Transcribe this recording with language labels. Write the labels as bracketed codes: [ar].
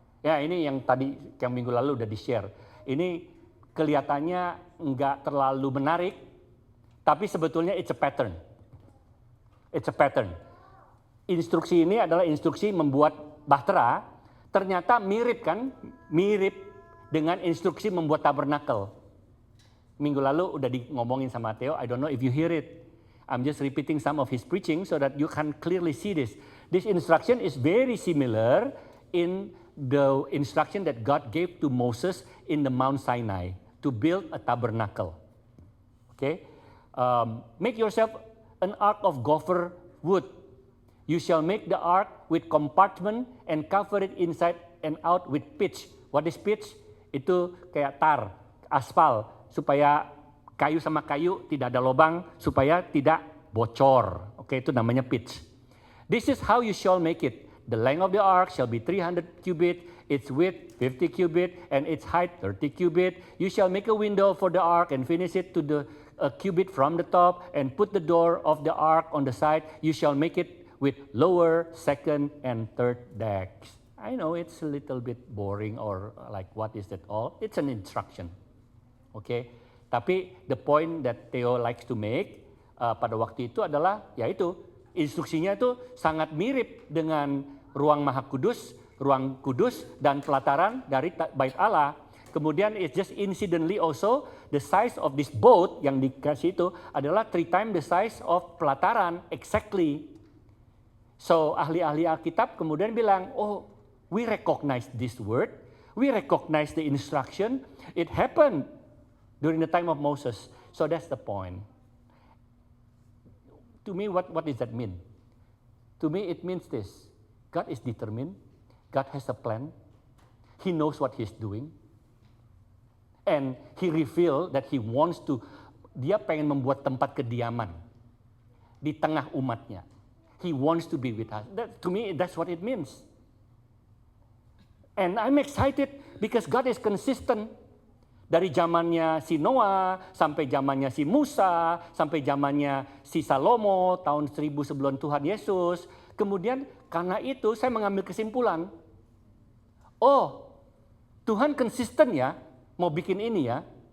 [id] Ya, ini yang tadi, yang minggu lalu udah di-share. Ini kelihatannya nggak terlalu menarik, tapi sebetulnya [en] it's a pattern. It's a pattern. [id] Instruksi ini adalah instruksi membuat bahtera, ternyata mirip kan? Mirip dengan instruksi membuat tabernacle. Minggu lalu udah ngomongin sama Theo, [en] I don't know if you hear it. I'm just repeating some of his preaching so that you can clearly see this. This instruction is very similar in the instruction that God gave to Moses in the Mount Sinai to build a tabernacle. Okay? Make yourself an ark of gopher wood. You shall make the ark with compartment and cover it inside and out with pitch. What is pitch? [id] Itu kayak tar, aspal, supaya kayu sama kayu tidak ada lubang, supaya tidak bocor. Oke, itu namanya pitch. [en] This is how you shall make it. The length of the ark shall be 300 cubit, its width 50 cubit, and its height 30 cubit. You shall make a window for the ark and finish it to the cubit from the top, and put the door of the ark on the side. You shall make it with lower, second, and third decks. I know it's a little bit boring or like what is that all? It's an instruction. Okay? [id] Tapi [en] the point that Theo likes to make [id] pada waktu itu adalah yaitu instruksinya itu sangat mirip dengan ruang Maha Kudus, ruang kudus dan pelataran dari Bait Allah. [en] Kemudian it's just incidentally also the size of this boat [id] yang dikasih itu adalah [en] 3 times the size of pelataran exactly. So [id] ahli-ahli Alkitab kemudian bilang, [en] oh we recognize this word, we recognize the instruction, it happened during the time of Moses. So that's the point. To me, what does that mean? To me, it means this. God is determined. God has a plan. He knows what he's doing. And he revealed that he wants to, [id] dia pengen membuat tempat kediaman di tengah umatnya. [en] He wants to be with us. To me, that's what it means. And I'm excited because God is consistent. [id] Dari zamannya si Noah, sampai zamannya si Musa, sampai zamannya si Salomo, tahun 1000 sebelum Tuhan Yesus. Kemudian karena itu saya mengambil kesimpulan, oh Tuhan konsisten ya, mau bikin ini ya.